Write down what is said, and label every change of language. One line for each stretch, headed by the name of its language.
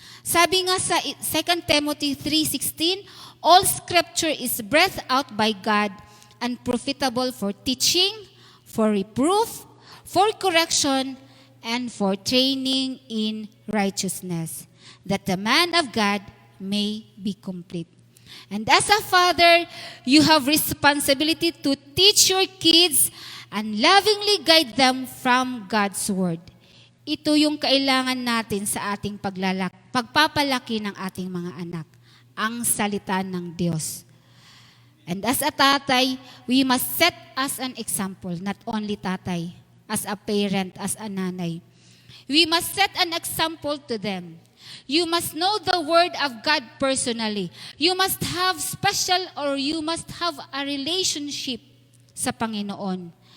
Filipino: Sabi nga sa
English: 2 Timothy 3:16, all scripture is breathed out by God and profitable for teaching, for reproof, for correction, and for training in righteousness, that the man of God may be complete. And as a father, you have responsibility to teach your kids and lovingly guide them from God's Word.
Filipino: Ito yung kailangan natin sa ating pagpapalaki ng ating mga anak, ang salita ng Diyos.
English: And as a tatay, we must set as an example, not only tatay, as a parent, as a nanay. We must set an example to them. You must know the Word of God personally. You must have special or you must have a relationship
Filipino: sa Panginoon.